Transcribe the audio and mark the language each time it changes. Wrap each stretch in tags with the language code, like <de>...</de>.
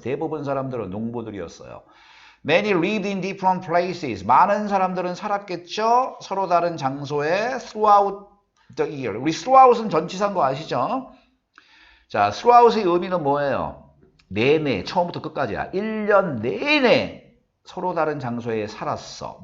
<ko>대부분 사람들은 농부들이었어요.</ko> <en>Many lived in different places.</en> <ko>많은 사람들은 살았겠죠? 서로 다른 장소에</ko> <en>throughout the year.</en> <ko>우리 throughout은 전치사인 거 아시죠? 자, throughout의 의미는 뭐예요? 내내, 처음부터 끝까지야. 1년 내내 서로 다른 장소에 살았어.</ko>